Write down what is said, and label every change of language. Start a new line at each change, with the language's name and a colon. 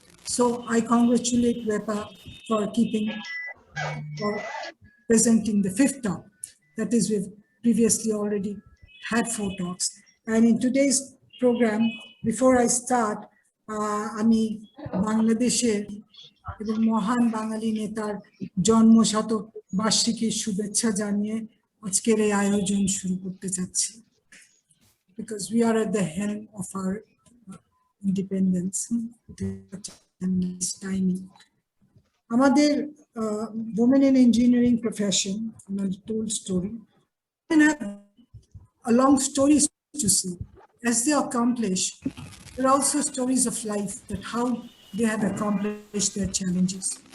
English: So I congratulate WEPA for presenting the 5th talk. That is, we've previously already had 4 talks. And in today's program, before I start,
Bangla: আমি বাংলাদেশের এবং মহান বাঙালি নেতার জন্মশত বার্ষিকীর শুভেচ্ছা জানিয়ে আজকের এই আয়োজন শুরু করতে যাচ্ছি,
English: because we are at the helm of our independence. Nice timing.
Bangla: আমাদের
English: women in engineering profession, I told story, and have a long stories to see. As they accomplish, there are also stories of life that how they have accomplished their challenges.